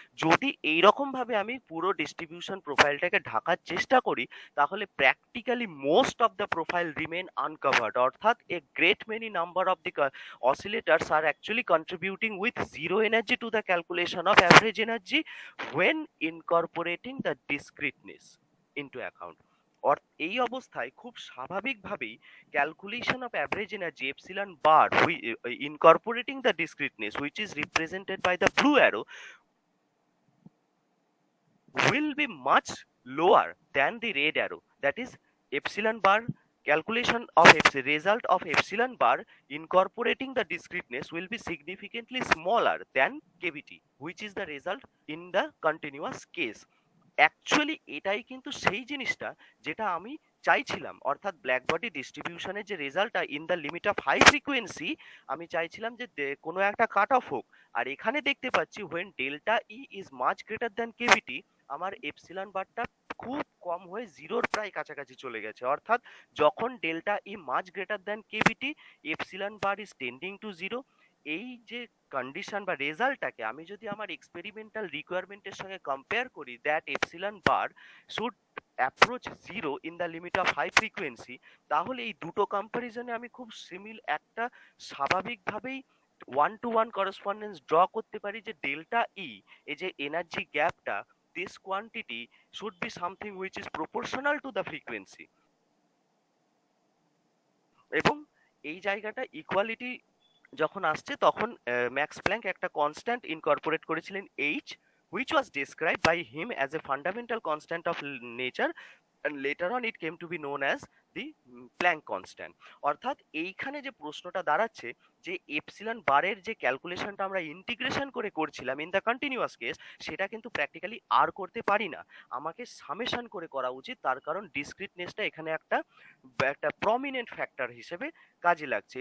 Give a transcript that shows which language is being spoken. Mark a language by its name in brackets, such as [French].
[Bangla] যদি এইরকম ভাবে আমি পুরো ডিস্ট্রিবিউশন প্রোফাইলটাকে ঢাকার চেষ্টা করি, তাহলে [English] Practically most of the profile remain uncovered, অর্থাৎ a great many number of the oscillators are actually contributing with zero energy to the calculation of average energy when incorporating the discreteness into account। [Bangla] এই অবস্থায় খুব স্বাভাবিকভাবেই [English] calculation of average energy epsilon bar incorporating the discreteness which is represented by the blue arrow will be much lower than the red arrow, that is epsilon bar calculation of result of epsilon bar incorporating the discreteness will be significantly smaller than kVt, which is the result in the continuous case। [Bangla] Actually এটাই কিন্তু সেই জিনিসটা যেটা আমি চাইছিলাম, অর্থাৎ black body ডিস্ট্রিবিউশনের যে রেজাল্টটা in the limit of high frequency, আমি চাইছিলাম যে কোনো একটা কাট অফ হোক। আর এখানে দেখতে পাচ্ছি when delta E is much greater than কেভিটি, আমার এপসিলন বারটা খুব কম হয়ে জিরোর প্রায় কাছাকাছি চলে গেছে। অর্থাৎ যখন delta E much greater than কেভিটি, epsilon bar is tending to zero. এই যে কন্ডিশন বা রেজাল্টটাকে আমি যদি আমার এক্সপেরিমেন্টাল রিকোয়ারমেন্টের সঙ্গে কম্পেয়ার করি, [English] that epsilon bar should approach zero in the limit of high frequency, [Bangla] তাহলে এই দুটো কম্পারিজনে আমি খুব একটা স্বাভাবিকভাবেই one two one correspondence draw করতে পারি যে ডেল্টা ই, এই যে এনার্জি গ্যাপটা, this quantity should be something which is proportional to the frequency. এবং এই জায়গাটা ইকুয়ালিটি যখন আসছে তখন ম্যাক্স প্ল্যাঙ্ক একটা কনস্ট্যান্ট ইনকর্পোরেট করেছিলেন H, [English] which was described by him as a fundamental constant of nature, and later on it came to be known as the [Bangla] Planck constant. অর্থাৎ এইখানে যে প্রশ্নটা দাঁড়াচ্ছে যে এপসিলন বারের যে ক্যালকুলেশনটা আমরা ইন্টিগ্রেশন করে করছিলাম ইন দ্য কন্টিনিউয়াস কেস, সেটা কিন্তু প্র্যাকটিক্যালি আর করতে পারি না, আমাকে সামেশন করে করা উচিত। তার কারণ ডিসক্রিটনেসটা এখানে একটা প্রমিনেন্ট ফ্যাক্টর হিসেবে কাজে লাগছে।